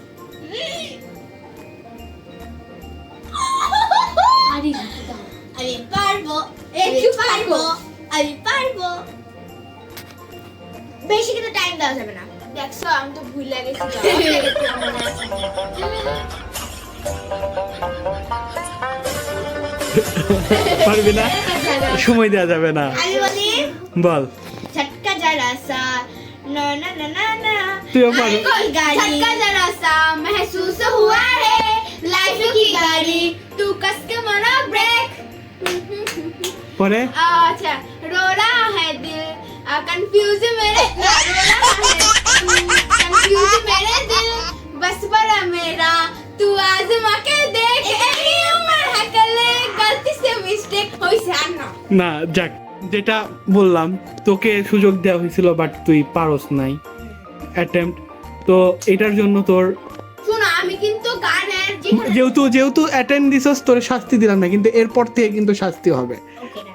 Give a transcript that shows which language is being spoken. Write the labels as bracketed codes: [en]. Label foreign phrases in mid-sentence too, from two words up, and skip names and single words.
[bn] আরে আমি পারবো একটু পারবো আমি পারবো বেশি কিন্তু টাইম দেওয়া যাবে না দেখছো আমি তো ভুলে গেছিলাম মনে আছে পারবি না, সময় দেওয়া যাবে না। আমি বলি বল। [hi] झटका जरा सा ना ना ना ना ना [bn] তুইও পারো। [hi] झटका जरा सा महसूस हुआ है लाइफ की गाड़ी तू कस के मारा ब्रेक [bn] পরে [hi] अच्छा रो रहा है दिल कंफ्यूज मेरे रो रहा है कंफ्यूज मेरे दिल बस पड़ा मेरा तू आजमा के देख यही उम्र है कले गलती से मिस्टेक होई से ना [bn] না যাক, যেটা বললাম তোকে সুযোগ দেওয়া হয়েছিল বাট তুই পারস নাই অ্যাটেম্প্ট, তো এটার জন্য তোর শোনো আমি কিন্তু গানের যেখানে যেহেতু অ্যাটেন্ড দিছস তোর শাস্তি দিলাম না, কিন্তু এরপর থেকে কিন্তু শাস্তি হবে, ওকে না